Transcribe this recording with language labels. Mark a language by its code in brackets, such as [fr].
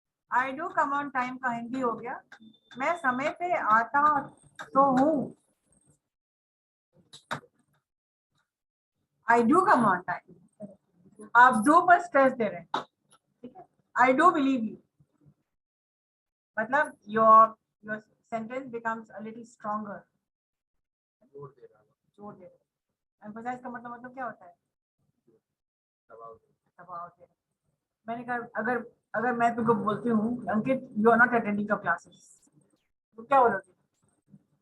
[en] I do come on time [hi] का हिंदी हो गया, मैं समय पे आता तो हूँ. [en] I do come on time. [hi] आप do पर स्ट्रेस दे रहे हैं, ठीक है? [en] I do believe you. मतलब your sentence becomes a little stronger. [hi] जोर दे रहा हूँ। जोर दे रहे हैं. Emphasize का मतलब क्या होता है? दबाव दे रहा दबाव दे रहे हैं. मैंने कहा अगर मैं तुमको बोलती हूँ अंकित [en] you are not attending your classes, [hi] तो क्या बोलोगे?